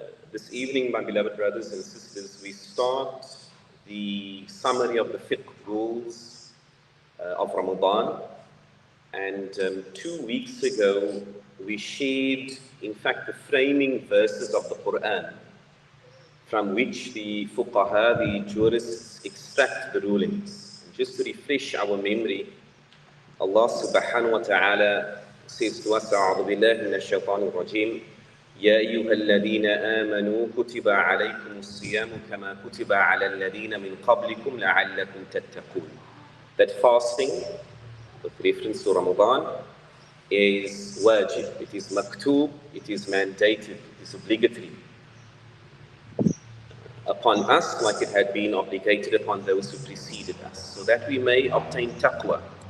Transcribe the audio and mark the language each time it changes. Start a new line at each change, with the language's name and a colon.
English: This evening, my beloved brothers and sisters, we start the summary of the fiqh rules of Ramadan. And 2 weeks ago, we shared, in fact, the framing verses of the Quran, from which the fuqaha, the jurists, extract the rulings. And just to refresh our memory, Allah subhanahu wa ta'ala says to us,
Arabic: أعوذ بالله من الشيطان الرجيم يا أيها الذين آمنوا كتب عليكم الصيام كما كتب على الذين من قبلكم لعلكم تتقون.
English: That fasting, with reference to Ramadan, is wajib, it is maktub, it is mandated, it is obligatory upon us, like it had been obligated upon those who preceded us, so that we may obtain taqwa.